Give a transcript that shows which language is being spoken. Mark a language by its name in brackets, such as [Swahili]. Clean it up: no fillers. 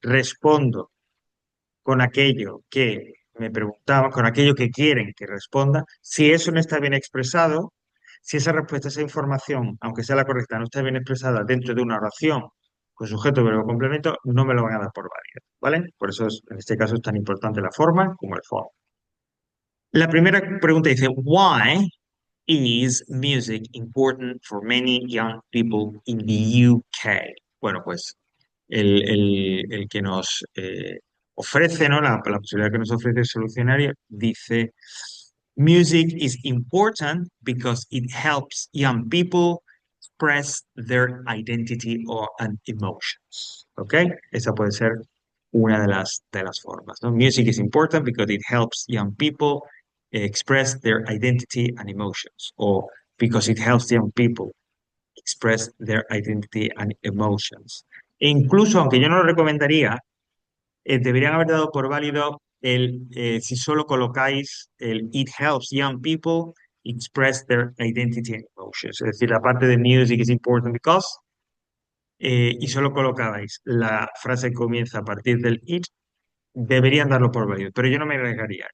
[Spanish] Respondo con aquello que me preguntaban, con aquello que quieren que responda. Si eso no está bien expresado, si esa respuesta, esa información, aunque sea la correcta, no está bien expresada dentro de una oración con sujeto, verbo, complemento, no me lo van a dar por válido, ¿vale? Por eso en este caso es tan importante la forma como el fondo. La primera pregunta dice, [English] Why is music important for many young people in the UK? [Spanish] Bueno, pues el que nos ofrece, ¿no? La posibilidad que nos ofrece el solucionario dice, [English] Music is important because it helps young people express their identity or and emotions. ¿Ok? [Spanish] Esa puede ser una de las formas, ¿no? [English] Music is important because it helps young people express their identity and emotions, or because it helps young people express their identity and emotions. [Spanish] E incluso, aunque yo no lo recomendaría, deberían haber dado por válido si solo colocáis el [English] It helps young people express their identity and emotions. [Spanish] Es decir, la parte de [English] music is important because, [Spanish] y solo colocabais la frase que comienza a partir del it, deberían darlo por válido, pero yo no me arriesgaría.